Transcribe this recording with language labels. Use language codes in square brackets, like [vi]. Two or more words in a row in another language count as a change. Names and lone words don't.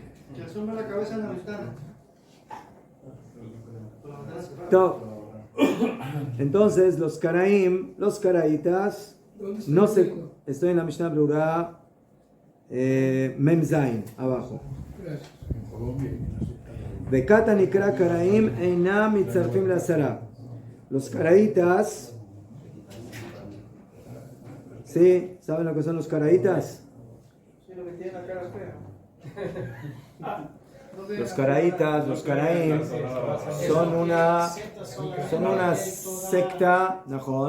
[es] Que asoma la cabeza en la ventana. Entonces los Karaim, los Karaitas, no se... Estoy en la Mishnah Brura, Mem Zain, abajo. Gracias. [he] בכת נקרא קראים אינם מצטרפים לעשרה. [es] Los Karaitas, ¿sí? ¿Saben lo que son los Karaitas? Sí, lo que tiene la cara fea. Los Karaitas, los Karaim, son una secta, ¿no?